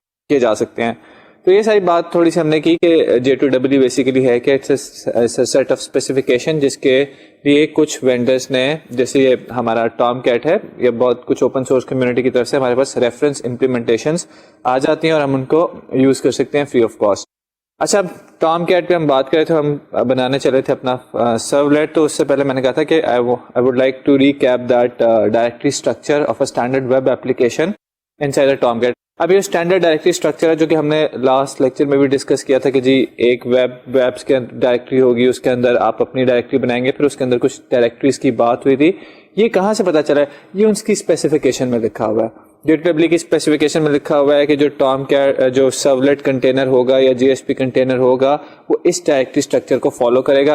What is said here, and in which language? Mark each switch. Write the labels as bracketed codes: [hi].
[ur] کیے جا سکتے ہیں. تو یہ ساری بات تھوڑی سی ہم نے کی کہ J2EE بیسیکلی ہے کہ سیٹ آف اسپیسیفکیشن جس کے لیے کچھ وینڈرس نے, جیسے یہ ہمارا ٹام کیٹ ہے, یہ بہت کچھ اوپن سورس کمیونٹی کی طرف سے ہمارے پاس ریفرنس امپلیمنٹیشنس آ جاتی ہیں اور ہم ان کو یوز کر سکتے ہیں فری آف کاسٹ. اچھا, ٹام کیٹ پہ ہم بات کرے تھے, ہم بنانے چلے تھے اپنا سرولیٹ. تو اس سے پہلے میں نے کہا تھا کہ [en] I would like to recap that directory structure of a standard web application inside a Tomcat. [ur] اب یہ اسٹینڈرڈ ڈائریکٹری اسٹرکچر ہے جو کہ ہم نے لاسٹ لیکچر میں بھی ڈسکس کیا تھا کہ جی ایک ویبس کے ڈائریکٹری ہوگی, اس کے اندر آپ اپنی ڈائریکٹری بنائیں گے, پھر اس کے اندر کچھ ڈائریکٹریز کی بات ہوئی تھی. یہ کہاں سے پتا چلا ہے؟ یہ ان کی اسپیسیفکیشن میں لکھا ہوا ہے. J2EE کی اسپیسیفکیشن میں لکھا ہوا ہے کہ جو ٹام کیٹ جو سرولیٹ کنٹینر ہوگا یا JSP کنٹینر ہوگا وہ اس ڈائریکٹری اسٹرکچر کو فالو کرے گا.